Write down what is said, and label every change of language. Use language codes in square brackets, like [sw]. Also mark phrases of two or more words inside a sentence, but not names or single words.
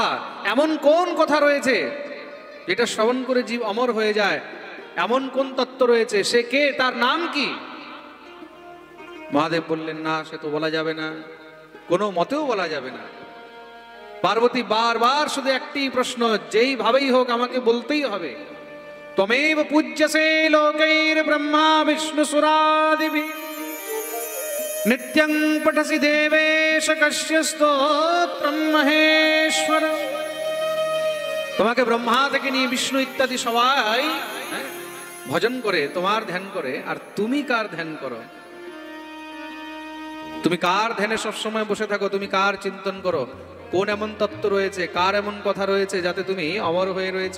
[bn] এমন কোন কথা রয়েছে যেটা শ্রবণ করে জীব অমর হয়ে যায়? এমন কোন তত্ত্ব রয়েছে? সে কে? তার নাম কি? মহাদেব বললেন না, সে তো বলা যাবে না, কোনো মতেও বলা যাবে না। পার্বতী বারবার শুধু একটি প্রশ্ন, যেই ভাবেই হোক আমাকে বলতেই হবে। [sa] त्वमेव पूज्यसे लोकैर ब्रह्मा विष्णु सुरादिभिः नित्यं पठसि देवेश कस्य स्तोत्रं महेश्वर। [bn] তোমাকে ব্রহ্মা থেকে নিয়ে বিষ্ণু ইত্যাদি সবাই ভজন করে, তোমার ধ্যান করে, আর তুমি কার ধ্যান করো? তুমি কার ধ্যানে সবসময় বসে থাকো? তুমি কার চিন্তন করো? কোন এমন তত্ত্ব রয়েছে, কার এমন কথা রয়েছে যাতে তুমি অমর হয়ে রয়েছো?